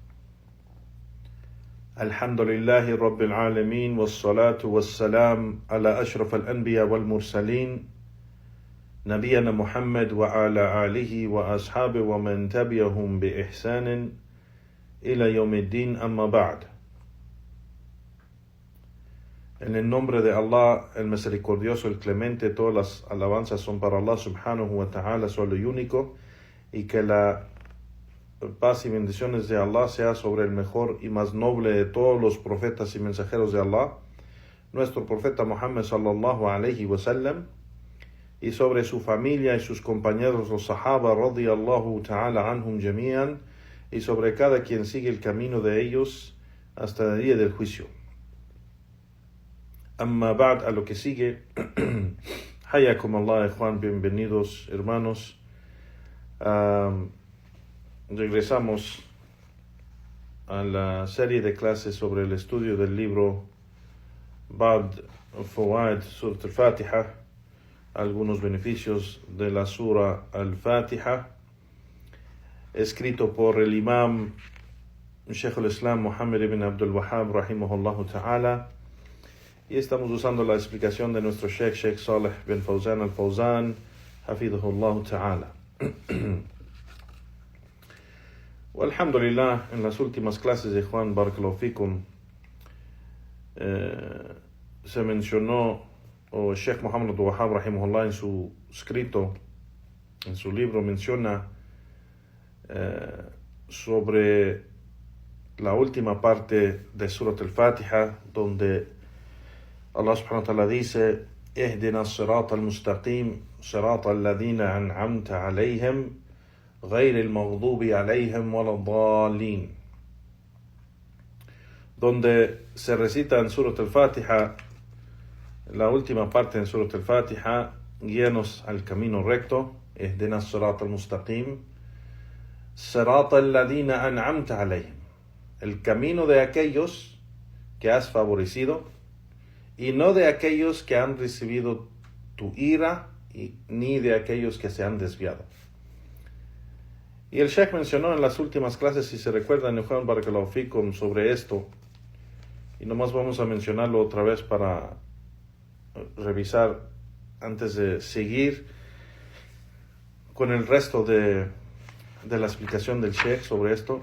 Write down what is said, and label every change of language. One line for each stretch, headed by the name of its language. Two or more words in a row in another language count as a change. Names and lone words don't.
Arabic: الحمد لله رب العالمين والصلاة والسلام على أشرف الأنبياء والمرسلين نبينا محمد وعلى آله وأصحابه ومن تبعهم بإحسان إلى يوم الدين أما بعد.
Spanish: En el nombre de Allah, el misericordioso, el clemente, todas las alabanzas son para Allah
Arabic: سبحانه وتعالى,
Spanish: solo y único, y que la paz y bendiciones de Allah sea sobre el mejor y más noble de todos los profetas y mensajeros de Allah, nuestro profeta Muhammad
Arabic: صلى الله عليه وسلم,
Spanish: y sobre su familia y sus compañeros los sahaba
Arabic: رضي الله تعالى عنهم جميعا,
Spanish: y sobre cada quien sigue el camino de ellos hasta el día del juicio.
Arabic: أما بعد,
Spanish: a lo que sigue.
Arabic: حياكم الله، إخوان,
Spanish: bienvenidos hermanos. Regresamos a la serie de clases sobre el estudio del libro Ba'd Fawaid Surat al-Fatiha, algunos beneficios de la Sura al-Fatiha, escrito por el imam Shaykh al-Islam Muhammad ibn Abdul Wahhab
Arabic: رحمه الله تعالى,
Spanish: y estamos usando la explicación de nuestro Sheikh Saleh bin Fawzan al-Fawzan
Arabic: حفظه الله تعالى.
Spanish: Alhamdulillah, en las últimas clases de Juan
Arabic: بارك الله فيكم
Spanish: se mencionó, o Sheikh Muhammad Abdul Wahhab rahimahullah en su escrito, en su libro menciona sobre la última parte de Surat al-Fatiha, donde Allah
Arabic: سبحانه وتعالى
Spanish: dice:
Arabic: اهدنا الصراط المستقيم، صراط الذين أنعمت عليهم, غير المغضوب عليهم ولا الضالين,
Spanish: donde se recita en Surat al-Fatiha, la última parte en Surat al-Fatiha: guíanos al camino recto,
Arabic: اهدنا الصراط المستقيم, صراط الذين أنعمت عليهم,
Spanish: el camino de aquellos que has favorecido, y no de aquellos que han recibido tu ira, ni de aquellos que se han desviado. Y el Sheikh mencionó en las últimas clases, si se recuerdan, en Juan
Arabic: بارك الله فيكم,
Spanish: sobre esto, y nomás vamos a mencionarlo otra vez para revisar antes de seguir con el resto de la explicación del Sheikh sobre esto.